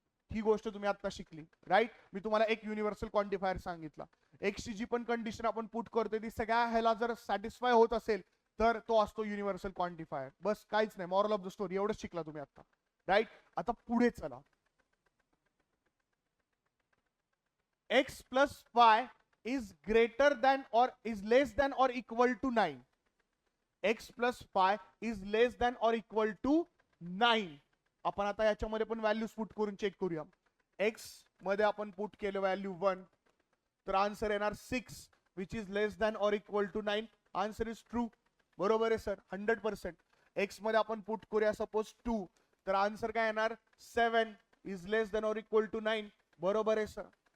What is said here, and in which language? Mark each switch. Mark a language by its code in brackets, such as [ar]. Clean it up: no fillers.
[mr] ही गोष्ट तुम्ही आता शिकली, राईट. मी तुम्हाला एक युनिव्हर्सल क्वांटिफायर सांगितला. एक्स ची जी पण कंडिशन आपण पुट करतोय ती सगळ्या ह्याला जर सॅटिस्फाय होत असेल तर तो असतो युनिव्हर्सल क्वांटिफायर. बस, काहीच नाही. [en] moral of the story [mr] एवढंच शिकला तुम्ही आता, राईट. आता पुढे चला. [en] x plus y is greater than or is less than or equal to 9. x plus y is less than or equal to 9. [mr] आपण आता याच्यामध्ये पण व्हॅल्यूज पुट करून चेक करूया. x मध्ये आपण पुट केलं व्हॅल्यू 1, तर आन्सर येणार 6 [en] Which is less than or equal to 9. Answer is true. [mr] बरोबर आहे सर, 100%. एक्स मध्ये आपण पुट करूया सपोज 2, तर आन्सर काय येणार 7 [en] Is less than or equal to 9. [mr] बरोबर आहे सर.